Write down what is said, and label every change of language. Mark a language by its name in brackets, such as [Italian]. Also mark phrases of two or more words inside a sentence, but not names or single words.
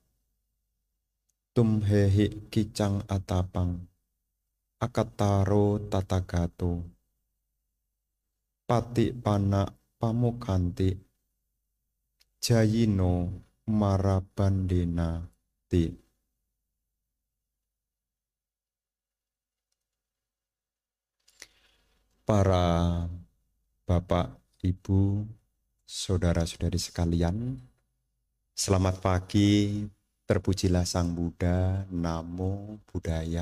[Pali] Tumhehi kicang atapang akataro tatagato pati pana pamukanti jayino marabandena ti. [Indonesian] Para bapak, ibu, saudara-saudari sekalian, selamat pagi, terpujilah Sang Buddha, [Pali] Namo Buddhaya.